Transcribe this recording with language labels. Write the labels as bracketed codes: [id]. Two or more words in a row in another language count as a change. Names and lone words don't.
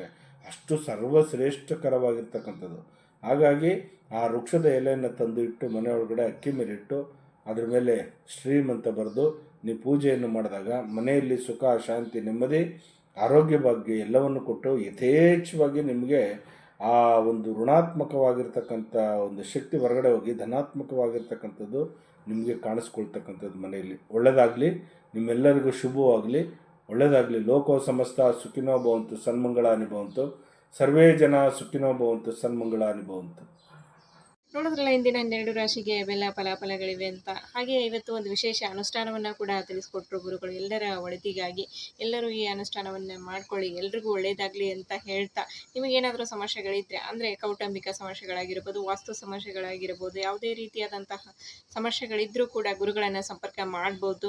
[kn] ಅಷ್ಟು ಸರ್ವಶ್ರೇಷ್ಠಕರವಾಗಿರ್ತಕ್ಕಂಥದ್ದು. ಹಾಗಾಗಿ ಆ ವೃಕ್ಷದ ಎಲೆಯನ್ನು ತಂದು ಇಟ್ಟು ಮನೆ ಒಳಗಡೆ ಅಕ್ಕಿ ಮೇಲಿಟ್ಟು ಅದ್ರ ಮೇಲೆ ಶ್ರೀಮ್ ಅಂತ ಬರೆದು ನೀವು ಪೂಜೆಯನ್ನು ಮಾಡಿದಾಗ ಮನೆಯಲ್ಲಿ ಸುಖ ಶಾಂತಿ ನೆಮ್ಮದಿ ಆರೋಗ್ಯ ಭಾಗ್ಯ ಎಲ್ಲವನ್ನು ಕೊಟ್ಟು ಯಥೇಚ್ಛವಾಗಿ ನಿಮಗೆ ಆ ಒಂದು ಋಣಾತ್ಮಕವಾಗಿರ್ತಕ್ಕಂಥ ಒಂದು ಶಕ್ತಿ ಹೊರಗಡೆ ಹೋಗಿ ಧನಾತ್ಮಕವಾಗಿರ್ತಕ್ಕಂಥದ್ದು ನಿಮಗೆ ಕಾಣಿಸ್ಕೊಳ್ತಕ್ಕಂಥದ್ದು ಮನೆಯಲ್ಲಿ. ಒಳ್ಳೆಯದಾಗಲಿ, ನಿಮ್ಮೆಲ್ಲರಿಗೂ ಶುಭವಾಗಲಿ, ಒಳ್ಳೆಯದಾಗಲಿ. [sa] ಲೋಕೋ ಸಮಸ್ತ ಸುಖಿನೋ ಭವಂತು, ಸನ್ಮಂಗಳಾನಿ ಭವಂತು, ಸರ್ವೇ ಜನ ಸುಖಿನೋ ಭವಂತು, ಸನ್ಮಂಗಳಾನಿ ಭವಂತು. [kn] ನೋಡಿದ್ರಲ್ಲ ಇಂದಿನ 12 ರಾಶಿಗೆ ಯಾವೆಲ್ಲ ಫಲಾಫಲಗಳಿವೆ ಅಂತ. ಹಾಗೆ ಇವತ್ತು ಒಂದು ವಿಶೇಷ ಅನುಷ್ಠಾನವನ್ನು ಕೂಡ ತಿಳಿಸ್ಕೊಟ್ರು ಗುರುಗಳು. ಎಲ್ಲರ ಒಳಿತಿಗಾಗಿ ಎಲ್ಲರೂ ಈ ಅನುಷ್ಠಾನವನ್ನು ಮಾಡ್ಕೊಳ್ಳಿ, ಎಲ್ರಿಗೂ ಒಳ್ಳೆಯದಾಗಲಿ ಅಂತ ಹೇಳ್ತಾ, ನಿಮಗೇನಾದರೂ ಸಮಸ್ಯೆಗಳಿದ್ದರೆ ಅಂದರೆ ಕೌಟುಂಬಿಕ ಸಮಸ್ಯೆಗಳಾಗಿರ್ಬೋದು, ವಾಸ್ತು ಸಮಸ್ಯೆಗಳಾಗಿರ್ಬೋದು, ಯಾವುದೇ ರೀತಿಯಾದಂತಹ ಸಮಸ್ಯೆಗಳಿದ್ದರೂ ಕೂಡ ಗುರುಗಳನ್ನು ಸಂಪರ್ಕ ಮಾಡ್ಬೋದು.